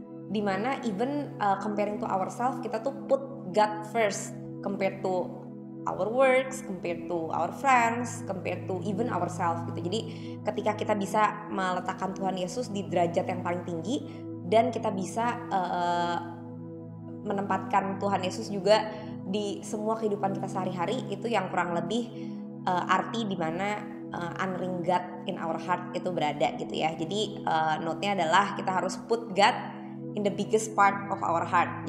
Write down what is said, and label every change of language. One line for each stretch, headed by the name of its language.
Indonesian: Dimana
English: even comparing to ourselves,
Indonesian: kita tuh
English: put God first compared to our works, compared to our friends, compared to even ourselves
Indonesian: gitu. Jadi ketika kita bisa meletakkan Tuhan Yesus di derajat yang paling tinggi dan kita bisa menempatkan Tuhan Yesus juga di semua kehidupan kita sehari-hari, itu yang kurang lebih arti di mana
English: honoring God in our heart
Indonesian: itu berada gitu ya. Jadi note-nya adalah kita harus
English: put God in the biggest part of our heart.